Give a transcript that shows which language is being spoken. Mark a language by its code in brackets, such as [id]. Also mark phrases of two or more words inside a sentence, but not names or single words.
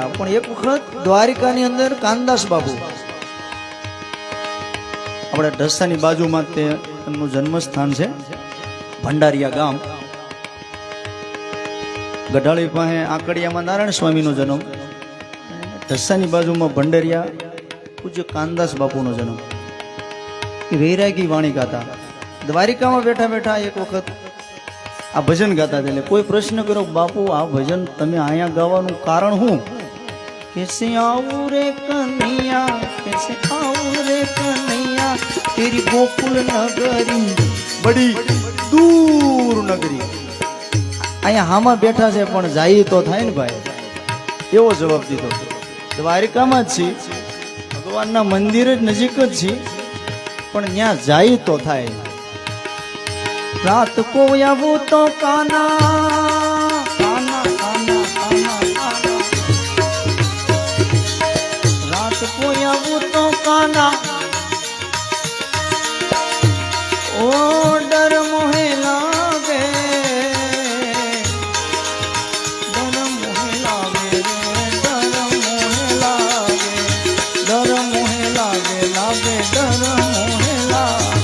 [gu] પણ એક વખત દ્વારિકાની અંદર કાનદાસ બાપુ, આપણે ઢસાની બાજુમાં તે એમનું જન્મસ્થાન છે, ભંડારિયા ગામ, ગઢાળી પાસે આકડિયામાં નારાયણ સ્વામીનો જન્મ, ઢસાની બાજુમાં ભંડારિયા પૂજ્ય કાનદાસ બાપુનો જન્મ। એ વૈરાગી વાણી ગાતા, દ્વારિકામાં બેઠા બેઠા એક વખત આ ભજન ગાતા। એટલે કોઈ પ્રશ્ન કર્યો, બાપુ આ ભજન તમે અહીંયા ગાવાનું કારણ શું? [hi] कैसे आऊं रे कन्हैया, कैसे आऊं रे कन्हैया, तेरी गोकुल नगरी बड़ी दूर नगरी। [gu] અહીંયા હામાં બેઠા છે પણ જાય તો થાય ને ભાઈ, એવો જવાબ દીધો। દ્વારિકામાં જ છીએ, ભગવાનના મંદિર જ નજીક જ છીએ, પણ ત્યાં જાય તો થાય। [hi] रात को आऊं तो काना काना काना काना काना, रात को आऊं तो काना ओ डर मोहे लागे, डर मोहे लागे, डर मोहे लागे, डर मोहे लागे, लागे डर मोहे लागे।